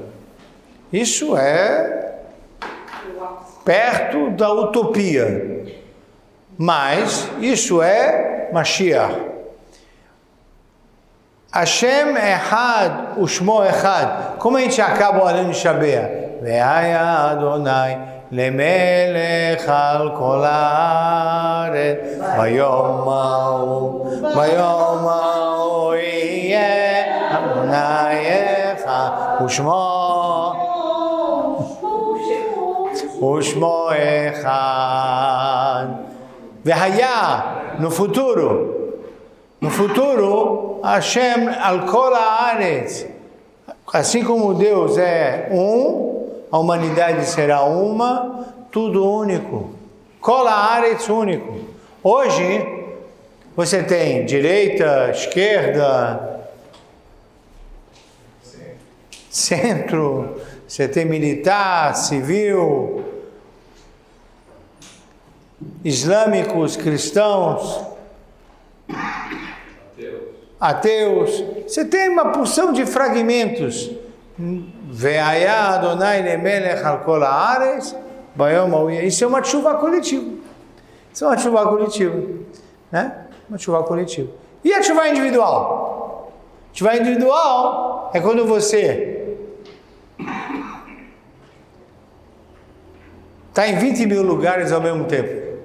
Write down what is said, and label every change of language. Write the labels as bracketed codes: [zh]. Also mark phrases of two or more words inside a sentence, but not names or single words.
[pt] Isso é perto da utopia. Mas isso é Mashiach. [he] השם אחד ושמו אחד. [pt] Como a gente acaba o [he] עלינו לשבח? והיה ה' למלך על כל הארץ ביום ההוא יהיה ה' אחד ושמו אחד. והיה, [pt] no futuro, [he] השם על כל הארץ. [pt] Assim como Deus é um, a humanidade será uma, tudo único. [he] כל הארץ único. [pt] Hoje, você tem direita, esquerda, centro, você tem militar, civil, islâmicos, cristãos, ateus. Você tem uma porção de fragmentos. [he] והיה ה' למלך על כל הארץ ביום ההוא יהיה. [pt] Isso é uma Teshuvah coletiva. Isso é uma Teshuvah coletiva, né? Uma Teshuvah coletiva. E a Teshuvah individual? Teshuvah individual é quando você está em 20 mil lugares ao mesmo tempo.